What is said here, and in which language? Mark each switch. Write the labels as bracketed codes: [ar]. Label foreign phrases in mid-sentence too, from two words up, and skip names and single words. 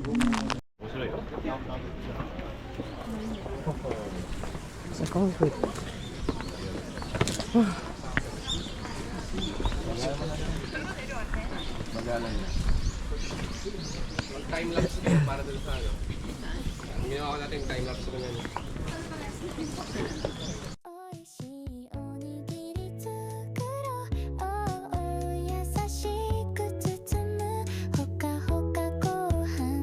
[tl] Sa concrete. Time-lapse din para dun sa ano. Ginawa ko natin time-lapse ko ngayon. [ja] おいしいおにぎり作ろうお優しく包むほかほかご飯